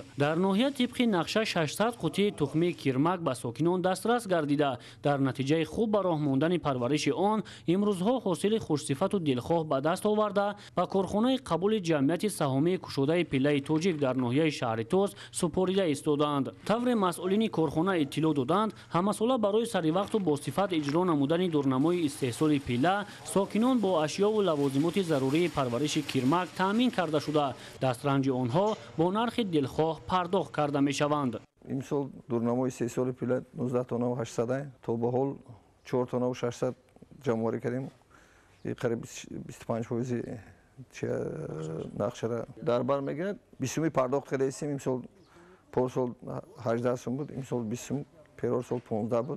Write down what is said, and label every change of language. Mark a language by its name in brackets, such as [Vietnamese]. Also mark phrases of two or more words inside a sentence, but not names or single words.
[Tajik] дар ноҳия тибқи нақша 600 қитъа тухми кирмак ба сокинон дастрас гардида дар натиҷа хуб ба роҳ мондани парвариши он имрӯзҳо ҳосили хушсифат ва дилхоҳ ба даст оварда ва корхонаи қабули ҷамъияти саҳомии кушодаи пиллаи тоҷик дар ноҳияи Шаҳритус супорида истоданд. тавре масъулини корхона иттилоъ доданд ҳамасола барои сари вақт ва бо сифат иҷро намудани дурнамои истеҳсоли пилла сокинон бо ашё ва лавозимоти зарурии парвариши кирмак таъмин карда шуда дастранҷи онҳо бо нархи дилхоҳ пардохт карда мешаванд. имсол дурнамои 3 соли пила 19 тонна 800 то ба ҳол 4 тонна 600 ҷамъоварӣ кардем. қариб 25% нақшара дар бар мегирад. 20 сум пардохт карда истем. имсол порсол 18 сум буд, имсол 20 сум, перор сол 15 буд.